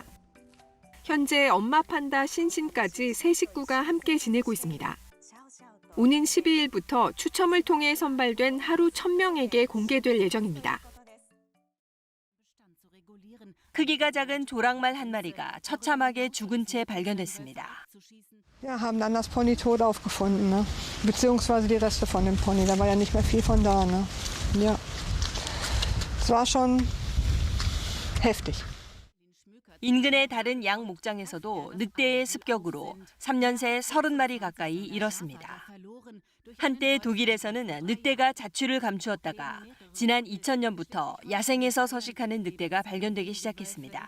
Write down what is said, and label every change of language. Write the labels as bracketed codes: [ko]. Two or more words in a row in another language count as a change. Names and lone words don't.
[ko] 현재 엄마 판다 신신까지 세 식구가 함께 지내고 있습니다. 오는 12일부터 추첨을 통해 선발된 하루 1,000명에게 공개될 예정입니다. 크기가 작은 조랑말 한 마리가 처참하게 죽은 채 발견됐습니다. [de] Ja, haben dann das Pony tot aufgefunden, ne? Beziehungsweise die Reste von dem Pony. Da war ja nicht mehr viel von da, ne? Ja. Es war schon heftig. [ko] 인근의 다른 양 목장에서도 늑대의 습격으로 3년 새 30마리 가까이 잃었습니다. 한때 독일에서는 늑대가 자취를 감추었다가 지난 2000년부터 야생에서 서식하는 늑대가 발견되기 시작했습니다.